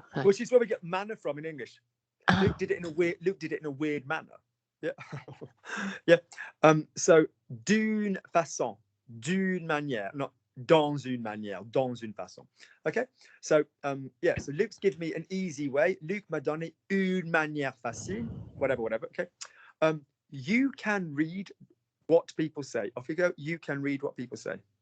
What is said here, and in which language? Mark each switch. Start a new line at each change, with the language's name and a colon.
English: Which is where we get manner from in English. Luke did it in a weird manner. Yeah. Yeah.
French: So d'une façon, d'une manière, not dans une manière, dans une façon.
English: Okay. So yeah. So Luke's given me an easy way.
French: Luc m'a donné une manière facile.
English: Whatever. Okay. You can read what people say. Off you go. You can read what people say.